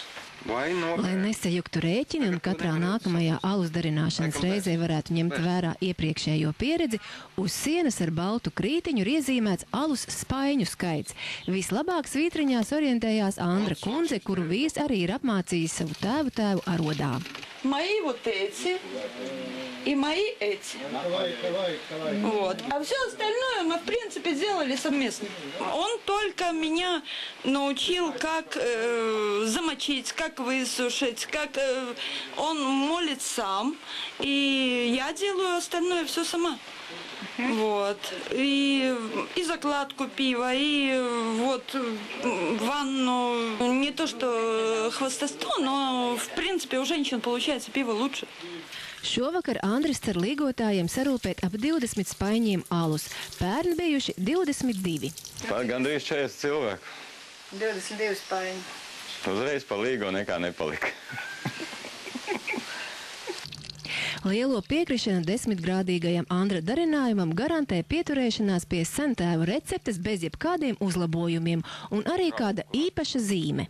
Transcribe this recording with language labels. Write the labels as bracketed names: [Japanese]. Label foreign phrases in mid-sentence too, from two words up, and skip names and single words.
[Latvian] Lai nesajuktu rēķini un katrā nākamajā alus darināšanas reizē varētu ņemt vērā iepriekšējo pieredzi, uz sienas ar baltu krītiņu ir iezīmēts alus spaiņu skaits. Vislabāk svītriņās orientējās Andra kundze, kuru vīrs arī ir apmācījis savu tēvu arodā. [Russian] Мои вот эти и мои эти. Вот. А все остальное мы, в принципе, сделали совместно. Он только меня научил, как замочить, как высушить, как он молит сам. И я делаю остальное все сама. Вот. И закладку пива, и вот ванну. Не то, что хвастовство, но, в принципе, у женщин получается пиво лучше. [Latvian] Šovakar Andris cer līgotājiem sarūpēt ap 20 spaiņiem alus. Pērn bijuši 22. Gandrīz 40 cilvēku. 22 spaiņi. Uzreiz pa līgo nekā nepalika. Lielo piekrišanu 10-grādīgajam Andra darinājumam garantē pieturēšanās pie sentēvu receptes bez jebkādiem uzlabojumiem un arī kāda īpaša zīme.